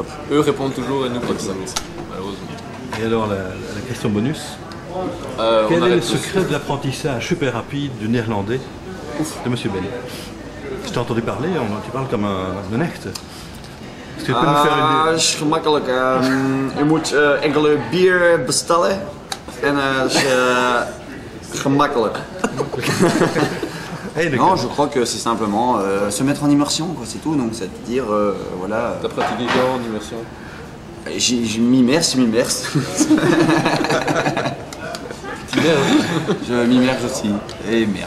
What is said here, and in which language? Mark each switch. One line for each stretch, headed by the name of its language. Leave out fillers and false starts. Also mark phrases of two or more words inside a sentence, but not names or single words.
French: Eux répondent toujours et nous pas ça, malheureusement. Et alors la question bonus. Quel est le secret de l'apprentissage super rapide du néerlandais de Monsieur Ben? Je t'ai entendu parler, tu parles comme un echt. Est-ce que tu peux nous faire une...
Dutch: Dat is gemakkelijk. Je moet enkele bier bestellen en dat is gemakkelijk.
French: Non, je crois que c'est simplement se mettre en immersion, c'est tout. Donc c'est-à-dire, voilà. T'as pratiqué quand en immersion? Je m'immerse. Je m'immerge aussi. Et merde.